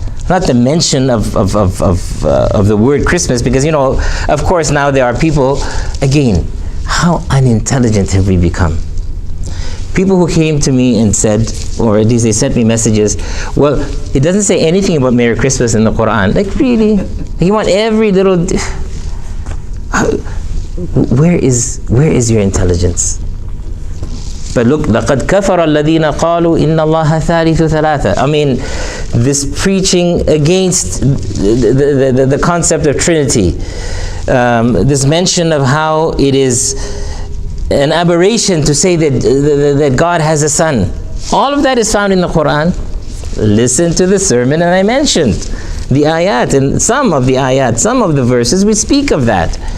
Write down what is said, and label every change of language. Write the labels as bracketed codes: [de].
[en] Not the mention of the word Christmas, because, of course now there are people, again, how unintelligent have we become? People who came to me and said, or at least they sent me messages, well, it doesn't say anything about Merry Christmas in the Quran. Like, really? You want every little... Where is your intelligence? But look, [ar] لَقَدْ كَفَرَ الَّذِينَ قَالُوا إِنَّ اللَّهَ ثَالِثُ ثَلَاثَةٍ. [en] I mean, this preaching against the concept of Trinity, this mention of how it is an aberration to say that God has a son. All of that is found in the Quran. Listen to the sermon and I mentioned the ayat, and some of the ayat, some of the verses, we speak of that.